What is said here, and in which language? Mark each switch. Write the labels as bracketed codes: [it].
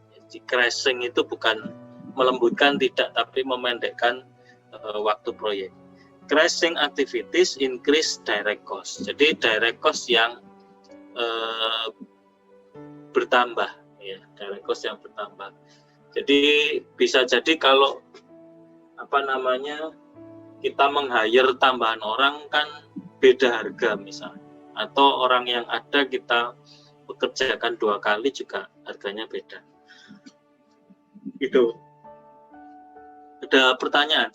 [id] Jadi crashing itu bukan melembutkan, tidak, tapi memendekkan waktu proyek. [en] Crashing activities increase direct cost. [id] Jadi direct cost yang bertambah, ya, direct cost yang bertambah. Jadi bisa jadi kalau kita meng-hire tambahan orang kan beda harga misalnya, atau orang yang ada kita pekerjakan 2 kali juga harganya beda. Itu. Ada pertanyaan?